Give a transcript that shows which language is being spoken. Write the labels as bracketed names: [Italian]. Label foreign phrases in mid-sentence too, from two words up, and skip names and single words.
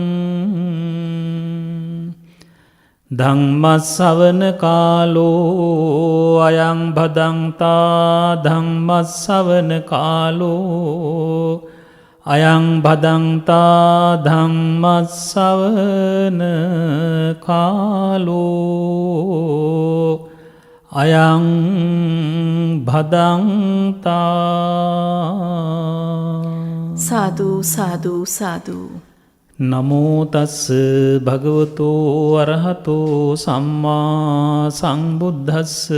[Pali] ධම්මස්සවන කාලෝ අයං භදංතා ධම්මස්සවන කාලෝ අයං භදන්තා ධම්මස්සවන කාලෝ අයං භදන්තා. සාදු සාදු සාදු. නමෝ තස්ස භගවතෝ අරහතෝ සම්මා සංබුද්දස්ස.